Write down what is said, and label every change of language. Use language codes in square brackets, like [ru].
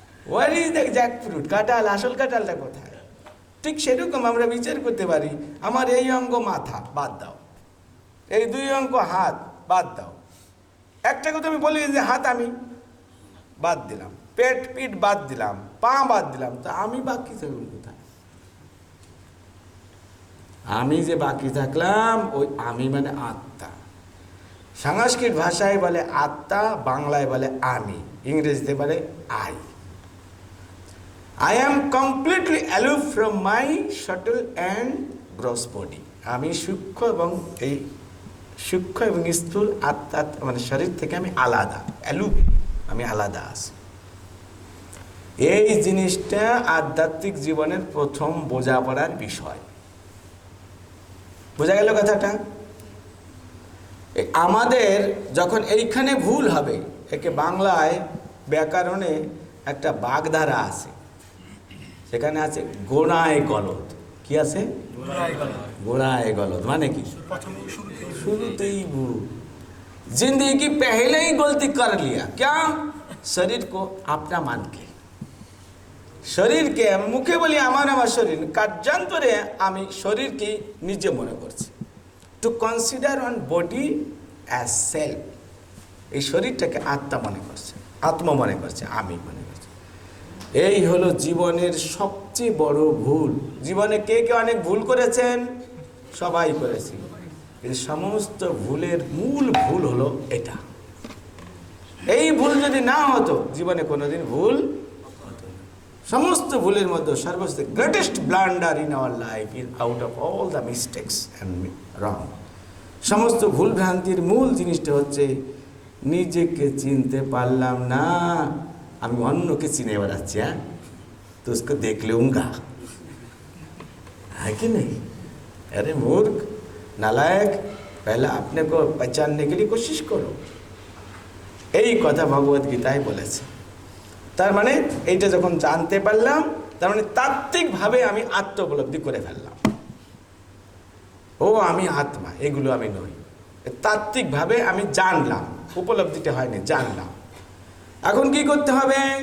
[en] What is the jackfruit? [bn] কাঁঠাল, আসল কাঁঠালটা কোথায়? ঠিক সেরকম আমরা বিচার করতে পারি, আমার এই অঙ্গ মাথা বাদ দাও, এই দুই অঙ্গ হাত বাদ দাও, একটা কথা আমি বলি যে হাত আমি বাদ দিলাম, পেট পিঠ বাদ দিলাম, পা বাদ দিলাম, তা আমি বাকি থাকলাম কোথায়? আমি যে বাকি থাকলাম, ওই আমি মানে আত্মা। সংস্কৃত ভাষায় বলে আত্মা, বাংলায় বলে আমি, ইংরেজিতে বলে I. [en] I am completely aloof from my subtle and gross body. [bn] আমি সূক্ষ্ম এবং এই সূক্ষ্ম এবং স্থূল আত্মা মানে শরীর থেকে আমি আলাদা, aloof, আমি আলাদা আছি। এই জিনিসটা আধ্যাত্মিক জীবনের প্রথম বোঝাপড়ার বিষয়। বোঝা গেল কথাটা? আমাদের যখন এইখানে ভুল হবে, একে বাংলায় ব্যাকরণে একটা বাগধারা আছে, সেখানে আছে গোড়ায় গলদ। কি আছে? গোড়ায় গলদ মানে কি? শুরুতেই ভুল। [hi] जिंदगी की पहले ही गलती कर लिया, क्या? शरीर को अपना मान के, [bn] শরীরকে মুখে বলি আমার শরীর, কার্যান্তরে আমি শরীরকে নিজে মনে করছি। [en] to consider on body as self, [bn] এই শরীরটাকে আত্মা মনে করছে, আত্ম মনে করছে, আমি মনে করছি। এই হলো জীবনের সবচেয়ে বড় ভুল। জীবনে কে কে অনেক ভুল করেছেন? সবাই করেছি। কিন্তু সমস্ত ভুলের মূল ভুল হলো এটা। এই ভুল যদি না হতো, জীবনে কোনোদিন ভুল হতো না। সমস্ত ভুলের মধ্যে সর্বোচ্চ [en] Greatest blunder in our life is out of all the mistakes and wrong. [bn] সমস্ত ভুল ভ্রান্তির মূল জিনিসটা হচ্ছে নিজেকে চিনতে পারলাম না, আমি অন্যকে চিনে বেড়াচ্ছি। হ্যাঁ, তো [hi] उसको देख लूंगा, है कि नहीं? अरे मूर्ख, नालायक, पहले अपने को पहचानने के लिए कोशिश करो। [bn] এই কথা ভগবত গীতায় বলেছে। তার মানে এইটা যখন জানতে পারলাম, তার মানে তাত্ত্বিকভাবে আমি আত্ম উপলব্ধি করে ফেললাম। ও আমি আত্মা, এগুলো আমি নই। তাত্ত্বিকভাবে আমি জানলাম, উপলব্ধিটা হয়নি, জানলাম। এখন কি করতে হবে?